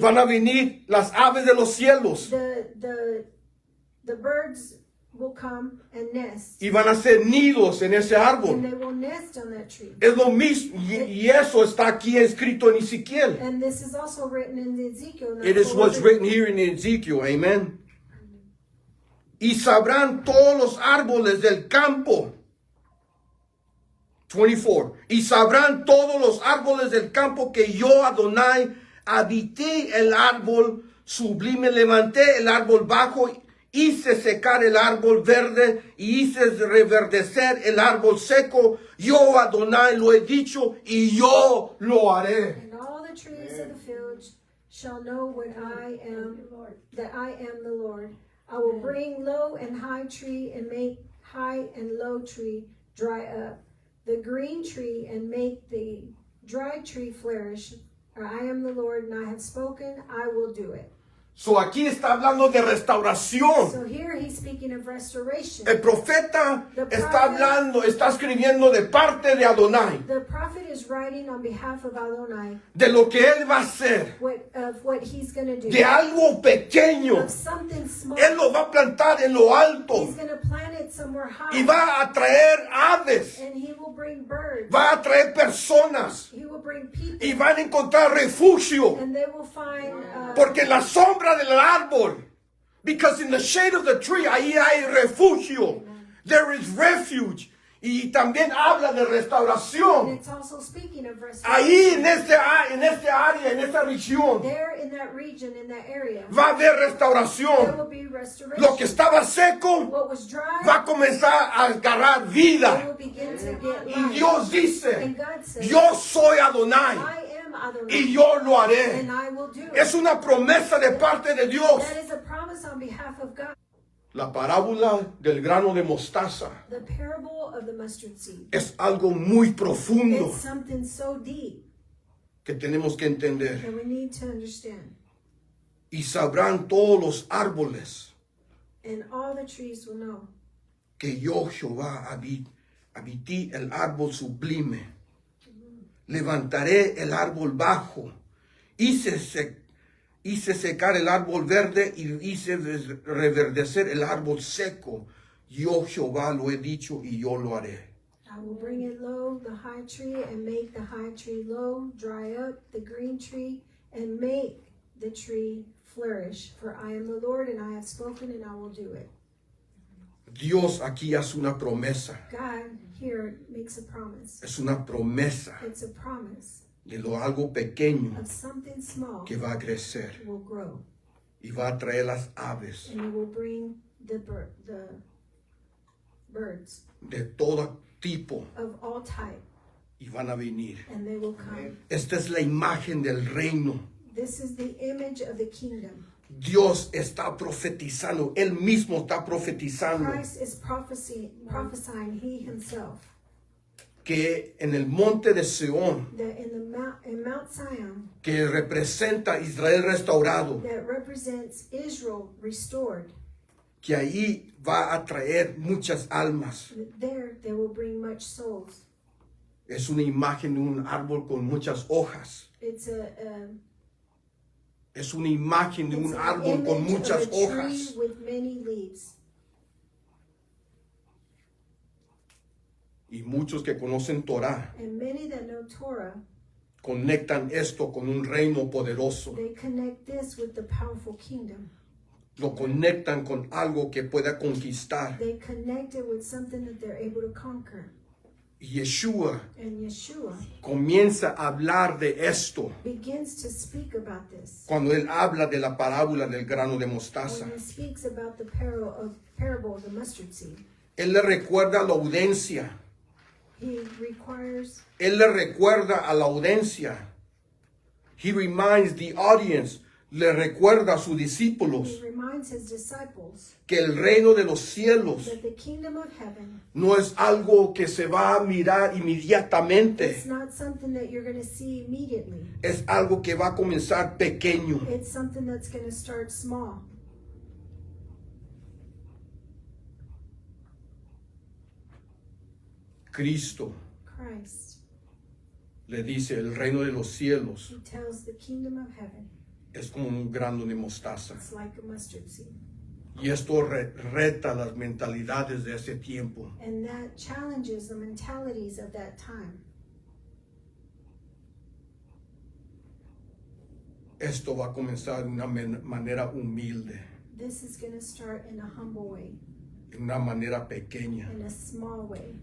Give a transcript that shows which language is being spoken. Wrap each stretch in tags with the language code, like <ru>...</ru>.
<es>van a venir las aves de los cielos.</es> <en>the birds will come and nest.</en> <es>Y van a hacer nidos en ese</es> <en>And</en> <es>árbol.</es> <en>they will nest on that tree.</en> <es>Es lo mismo. Y eso está aquí escrito en Ezequiel.</es> <en>And this is also written in Ezekiel. It is what's written here in Ezekiel. Amen.</en> <es>Y sabrán todos los árboles del campo. 24. Y sabrán todos los árboles del campo que yo, Adonai, habité el árbol sublime, levanté el árbol bajo, hice secar el árbol verde y hice reverdecer el árbol seco. Yo, Adonai, lo he dicho y yo lo haré.</es> <en>And all the trees of the field shall know what I am, that I am the Lord. I will bring low and high tree and make high and low tree dry up, the green tree and make the dry tree flourish. For I am the Lord, and I have spoken, I will do it.</en> <es>So aquí está hablando de restauración.</es> <en>So here he's speaking of restoration.</en> <es>El profeta está escribiendo de parte de Adonai,</es> <en>The prophet is writing on behalf of Adonai</en> <es>de lo que él va a hacer,</es> <en>of what he's going to do.</en> <es>de algo pequeño.</es> <en>Of something small.</en> <es>Él lo va a plantar en lo alto</es> <en>He's going to plant it somewhere high.</en> <es>y va a traer aves,</es> <en>And he will bring birds.</en> <es>va a traer personas</es> <en>He will bring people.</en> <es>y van a encontrar refugio.</es> <en>And they will find</en> <es>Porque en la sombra del árbol,</es> <en>because in the shade of the tree,</en> <es>ahí hay refugio.</es> <en>There is refuge.</en> <es>Y también habla de</es> <en>and</en> <es>restauración.</es> <en>it's also speaking of restoration.</en> <es>Ahí en este área, en esta región,</es> <en>There in that region, in that area,</en> <es>va a haber</es> <en>there</en> <es>restauración.</es> <en>will be restoration.</en> <es>Lo que estaba seco</es> <en>What was dry,</en> <es>va a comenzar a agarrar</es> <en>it</en> <es>vida.</es> <en>will begin to get</en> <es>Y</es> <en>life.</en> <es>Dios dice,</es> <en>And God says,</en> <es>yo soy Adonai</es> <en>I am Adonai,</en> <es>y yo lo haré.</es> <en>and I will do it.</en> <es>Es una promesa de parte de Dios.</es> <en>That is a promise on behalf of God.</en> <es>La parábola del grano de mostaza</es> <en>The parable of the mustard seed.</en> <es>es algo muy profundo</es> <en>It's something so deep</en> <es>que tenemos que entender.</es> <en>that we need to understand.</en> <es>Y sabrán todos los árboles</es> <en>And all the trees will know</en> <es>que yo Jehová habité el árbol sublime. Levantaré el árbol bajo. Hice secar el árbol verde y hice reverdecer el árbol seco. Yo Jehová lo he dicho y yo lo haré.</es> <en>I will bring it low, the high tree, and make the high tree low, dry up the green tree, and make the tree flourish. For I am the Lord, and I have spoken, and I will do it.</en> <es>Dios aquí hace una promesa.</es> <en>God here makes a promise.</en> <es>Es una promesa</es> <en>It's a promise</en> <es>de algo pequeño</es> <en>of something small</en> <es>que va a crecer</es> <en>will grow,</en> <es>y va a traer las aves</es> <en>and it will bring the birds</en> <es>de todo tipo</es> <en>of all type,</en> <es>y van a venir.</es> <en>and they will come.</en> <es>Esta es la imagen del reino.</es> <en>This is the image of the kingdom.</en> <es>Dios está profetizando, Él mismo está profetizando</es> <en>Christ is prophesying he himself,</en> <es>que en el monte de Sión,</es> <en>that in Mount Zion,</en> <es>que representa a Israel restaurado,</es> <en>that represents Israel restored,</en> <es>que ahí va a traer muchas almas.</es> <en>there they will bring much souls.</en> <es>Es una imagen de un árbol con muchas hojas.</es> <en>It's</en> <es>Es una imagen de</es> <en>it's</en> <es>un</es> <en>an</en> <es>árbol con</es> <en>image</en> <es>muchas</es> <en>of a tree</en> <es>hojas.</es> <en>with many leaves.</en> <es>Y muchos que conocen Torah</es> <en>And many that know Torah,</en> <es>conectan esto con un reino poderoso.</es> <en>they connect this with the powerful kingdom.</en> <es>Lo conectan con algo que pueda conquistar.</es> <en>They connect it with something that they're able to conquer.</en> <es>Yeshua</es> <en>And Yeshua</en> <es>comienza a hablar de esto</es> <en>begins to speak about this.</en> <es>cuando él habla de la parábola del grano de mostaza.</es> <en>When he speaks about the parable of the mustard seed,</en> <es>Él le recuerda a la audiencia.</es> <en>he requires,</en> <es>Él le recuerda a la audiencia.</es> <en>He reminds the audience.</en> <es>Le recuerda a sus</es> <en>he</en> <es>discípulos</es> <en>reminds his disciples</en> <es>que el reino de los cielos</es> <en>that the kingdom of heaven,</en> <es>no es algo que se va a mirar</es> <en>it's</en> <es>inmediatamente.</es> <en>not something that you're going to see immediately.</en> <es>Es algo que va a comenzar pequeño.</es> <en>It's something that's going to start small.</en> <es>Cristo</es> <en>Christ,</en> <es>le dice, el reino de los cielos</es> <en>he tells the kingdom of heaven,</en> <es>es como un grano de mostaza.</es> <en>it's like a mustard seed.</en> <es>Y esto reta las mentalidades de ese tiempo.</es> <en>And that challenges the mentalities of that time.</en> <es>Esto va a comenzar de una manera humilde,</es> <en>This is going to start in a humble way,</en> <es>de una manera pequeña,</es> <en>in a small way,</en>